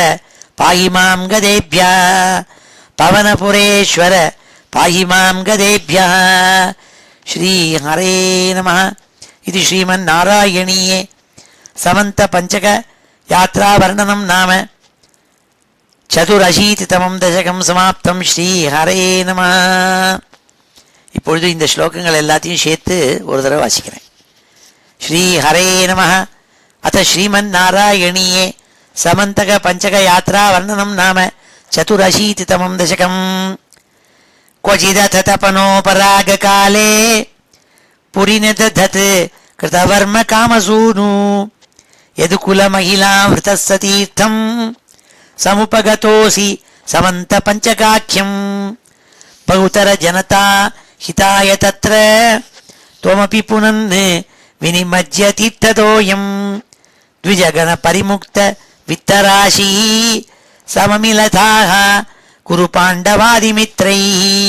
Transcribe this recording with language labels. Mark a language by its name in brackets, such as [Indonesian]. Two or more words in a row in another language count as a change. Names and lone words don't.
[Sanskrit] पाहि मां गदेभ्यः पवनपुरेश्वर पाहि मां गदेभ्यः श्री हरे नमः इति श्रीमन्नारायणीये समन्तपञ्चक यात्रावर्णनं नाम चतुरशीतितमं दशकं समाप्तं श्री हरे नमः [Tamil] இப்பொழுது இந்த ஸ்லோகங்கள் எல்லாத்தையும் சேர்த்து ஒரு தடவை [Sanskrit] வாசிக்கிறேன் श्री हरे नमः अथ श्रीमन्नारायणीये समन्तक पंचक यात्रा वर्णनं नाम चतुरशीतितमं दशकम् क्वचिदथ तपनोपरागकाले पुरिनिदधत् कृतवर्म कामसूनु यदुकुलमहिलावृतस्य तीर्थं समुपगतोऽसि समन्तपञ्चकाख्यं बहुतर जनता हिताय तत्र त्वमपि पुनन् विनिमज्य तीर्थतोऽयं द्विजगण परिमुक्त वित्तराशिः सममिलताः कुरु पाण्डवादिमित्रैः